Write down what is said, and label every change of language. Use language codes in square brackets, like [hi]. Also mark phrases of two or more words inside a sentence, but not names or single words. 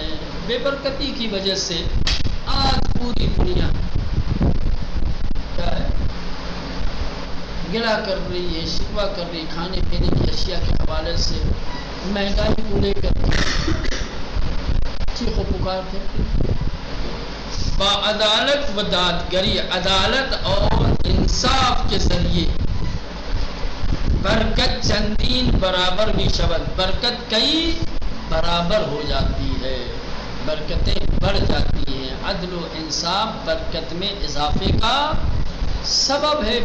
[ur] بے برکتی کی وجہ سے آج پوری دنیا کیا ہے، گلا کر رہی ہے، شکوہ کر رہی ہے. کھانے پینے کی اشیاء کے حوالے سے مہنگائی کو لے کر چیخ و پکار کرتی. [fa] با عدالت و دادگری، [ur] عدالت اور انصاف کے ذریعے [fa] برکت چندین برابر بھی شود، [ur] برکت کئی برابر ہو جاتی ہے. برکتیں بڑھ جاتی ہیں. عدل و انصاف برکت میں اضافے کا سبب ہے.